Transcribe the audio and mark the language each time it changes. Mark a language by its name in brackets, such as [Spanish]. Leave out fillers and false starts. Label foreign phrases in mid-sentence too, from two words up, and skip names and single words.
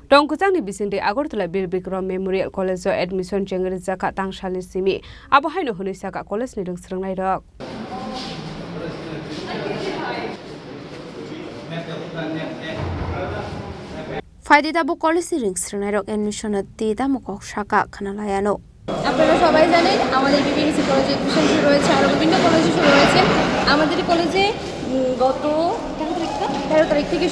[Kok Borok] Tongkwchangni Bisingtwi Agartala Bikram Memorial College admission Chengwi Rwjakha Tangsalo simi abo haino hunisaka college ni rungsrangnai rok ফায়দাবো কলেজ রিংস্রানাই রক এডমিশন তেদা মকক শাখা খানালায়ানো [Bangla] আপনারা সবাই জানেন আমাদের বিবিএসসি কলেজে এডমিশন শুরু হয়েছে আর বিভিন্ন কলেজে শুরু হয়েছে আমাদের কলেজে গত 13 তারিখ থেকে